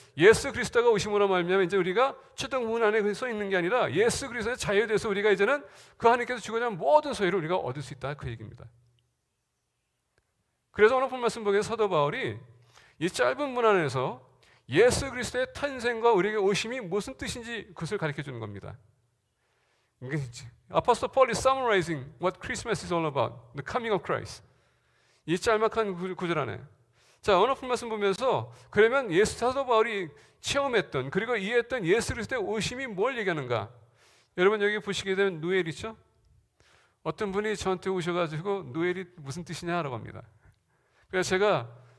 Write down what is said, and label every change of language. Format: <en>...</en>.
<ko>예수 그리스도가 오심으로 말미암아 이제 우리가 초등문 안에 써 있는 게 아니라 예수 그리스도의 자유에 대해서 우리가 이제는 그 하나님께서 주고자 하는 모든 소유를 우리가 얻을 수 있다 그 얘기입니다. 그래서 오늘 본 말씀 보기에 사도 바울이 이 짧은 문 안에서 예수 그리스도의 탄생과 우리에게 오심이 무슨 뜻인지 그것을 가르쳐 주는 겁니다.</ko> <en>Apostle Paul is summarizing what Christmas is all about, the coming of Christ.</en> <ko>이 짤막한 구절 안에. 자, 오늘 본 말씀 보면서 그러면 사도 바울이 체험했던 그리고 이해했던 예수 그리스도의 오심이 뭘 얘기하는가? 여러분 여기 보시게 되면 누엘 있죠? 어떤 분이 저한테 오셔가지고 누엘이 무슨 뜻이냐라고 합니다. 그래서 제가</ko>